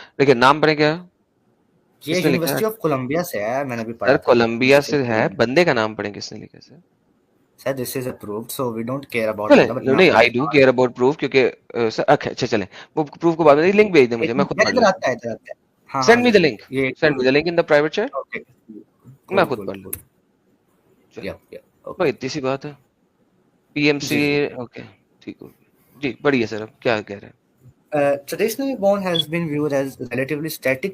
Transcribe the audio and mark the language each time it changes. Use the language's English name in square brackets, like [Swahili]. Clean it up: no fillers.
[Urdu] دیکھیں نام پڑھیں کیا, یہ یونیورسٹی آف کولمبیا سے ہے, میں نے بھی پڑھا سر تھا. کولمبیا سے ہے, بندے کا نام پڑھیں کس نے لکھا سر. [English] Sir this is approved so we don't care about. [Urdu] نہیں [English] I do care about proof, [Urdu] کیونکہ سر اچھا چلیں, وہ پروف کو بعد میں لنک بھیج دیں مجھے, میں خود پڑھ لیتا ہوں. [English] send me the link, send me the link in the private chat, [Urdu] میں خود پڑھ لیتا ہوں. بھائی اتنی سی بات ہے. پی ایم سی, اوکے ٹھیک ہو جی, بڑھیا سر. اب کیا کہہ رہے ہیں. [English] Traditionally bone has been viewed as relatively static